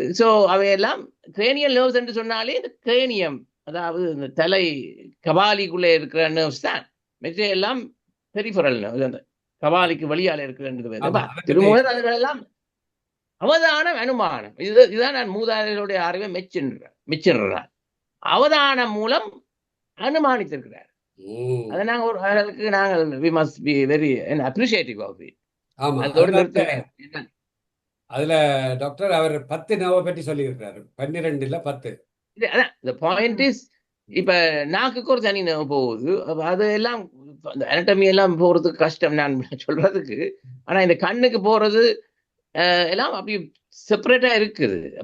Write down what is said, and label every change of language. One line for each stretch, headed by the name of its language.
Tamil: So அவையெல்லாம் cranial nerves என்று சொன்னாலே இந்த கிரேனியம், அதாவது இந்த தலை கபாலிக்குள்ளே இருக்கிற நர்வ்ஸ் தான். மற்ற எல்லாம் பெரிஃபரல் நர்வ்ஸ், அந்த கபாலிக்கு வழியால் இருக்கிறது. திருமூலர் அதுகளெல்லாம் அவதானம் அனுமானம், இதுதான் நான் மூதாதையருடைய அறிவை மெச்சிடுறார். அவதானம் மூலம் அனுமானித்திருக்கிறார். அதை நாங்கள்
English: we must be very appreciative of it.
Tamil: அதோடு நிறுத்துவேன். அதுல டாக்டர் அவர் 10 நர்வை பற்றி சொல்லியிருக்கிறாரு, 12 இல்ல 10.
English: The point is,
Tamil: இப்ப நாக்குக்கு ஒரு தனி நர்வ் போகுது. அது எல்லாம் அனட்டமி எல்லாம் போறதுக்கு கஷ்டம் நான் சொல்றதுக்கு. ஆனா இந்த கண்ணுக்கு போறது எல்லாம் அப்படி செப்பரேட்டா இருக்குது.